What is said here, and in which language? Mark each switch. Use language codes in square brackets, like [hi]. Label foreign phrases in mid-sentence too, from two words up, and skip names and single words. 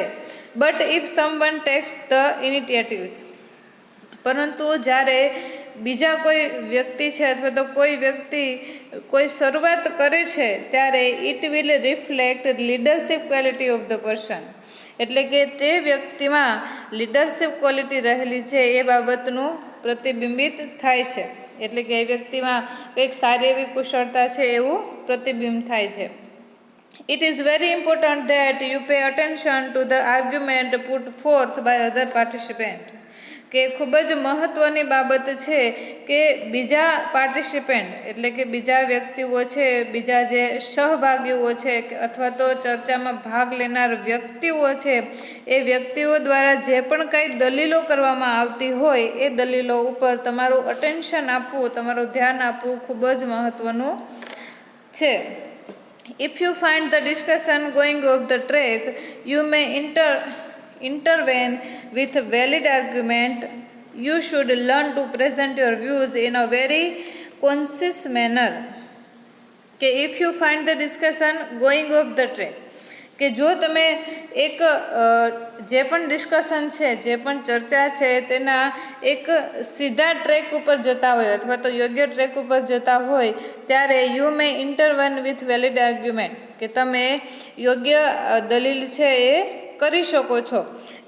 [en] but if someone takes the initiatives, [gu] પરંતુ જ્યારે બીજા કોઈ વ્યક્તિ છે અથવા તો કોઈ વ્યક્તિ કોઈ શરૂઆત કરે છે ત્યારે [en] it will reflect leadership quality of the person, [gu] એટલે કે તે વ્યક્તિમાં [en] leadership quality [gu] રહેલી છે એ બાબતનું પ્રતિબિંબિત થાય છે. એટલે કે એ વ્યક્તિમાં કંઈક સારી એવી કુશળતા છે એવું પ્રતિબિંબ થાય છે. [en] It is very important that you pay attention to the argument put forth by other participants. [gu] કે ખૂબ જ મહત્ત્વની બાબત છે કે બીજા પાર્ટિસિપન્ટ એટલે કે બીજા વ્યક્તિઓ છે, બીજા જે સહભાગીઓ છે અથવા તો ચર્ચામાં ભાગ લેનાર વ્યક્તિઓ છે, એ વ્યક્તિઓ દ્વારા જે પણ કંઈ દલીલો કરવામાં આવતી હોય એ દલીલો ઉપર તમારું અટેન્શન આપવું, તમારું ધ્યાન આપવું ખૂબ જ મહત્ત્વનું છે. [en] If you find the discussion going off the track, you may intervene with valid argument. You should learn to present your views in a very concise manner. કે if you find the discussion going off the track, [gu] કે જો તમે એક જે પણ ડિસ્કશન છે, જે પણ ચર્ચા છે તેના એક સીધા ટ્રેક ઉપર જતા હોય અથવા તો યોગ્ય ટ્રેક ઉપર જતા હોય ત્યારે [en] you may intervene with valid argument, [gu] કે તમે યોગ્ય દલીલ છે એ કરી શકો છો.